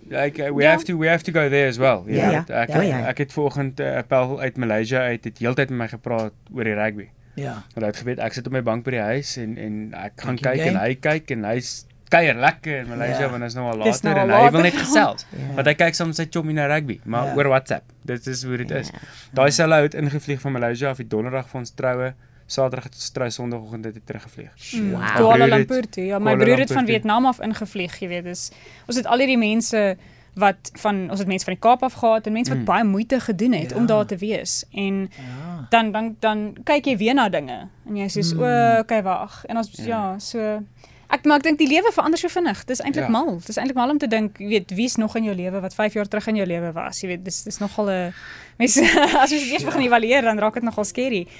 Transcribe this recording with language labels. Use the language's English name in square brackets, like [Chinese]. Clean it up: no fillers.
[English] We have to go there as well. [Afrikaans] Ek het vanoggend 'n appel uit Malaysia uit het heeltyd met my gepraat oor die rugby. Ja. Want hy het geweet ek sit op my bank by die huis en ek gaan kyk en hy kyk en hy's kuier lekker in Malaysia want is nou al later en hy wil net gesels. Want hy kyk soms sy chommy na rugby, maar oor WhatsApp. Dit is hoe dit is. Daai selle ou het ingevlieg van Malaysia af die donderdag vir ons troue. Saterdag het ons trou, sonderdagoggend het hy teruggevlieg. Kuala Lumpur toe. Ja, my broer het van Vietnam af ingevlieg, jy weet. Dus ons het al hierdie mense ons het mense van die Kaap af gehad en mense wat baie moeite gedoen het om daar te wees. En dan kyk jy weer na dinge en jy sê okay, wag. En ons so maar ek dink die lewe verander so vinnig. Dis eintlik mal. Dis eintlik mal om te dink, jy weet, wie's nog in jou lewe wat 5 jaar terug in jou lewe was. Jy weet, dis nogal 'n mens as jy eers begin evalueer, dan raak dit nogal scary.